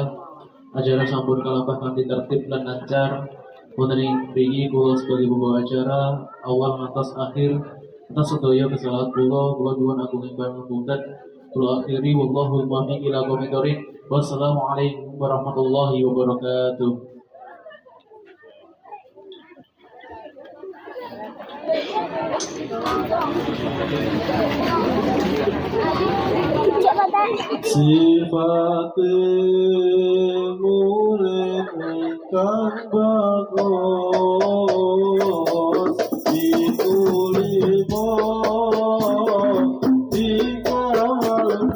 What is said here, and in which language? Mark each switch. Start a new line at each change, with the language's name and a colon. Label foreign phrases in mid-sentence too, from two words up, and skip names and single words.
Javanese: Acara sampun kalebah kanthi tertib lan lancar. Wonten ing mriki kula
Indonesian: sebagai pembawa acara awal
Javanese: ngantos akhir atas sedaya kesalahan kula nyuwun agunging pangapunten. Kula akhiri
Arabic: والله الموفق إلى أقوم الطريق. والسلام عليكم ورحمة الله وبركاته.
Javanese: Sifat murid ingkang bagus ditulima dikawal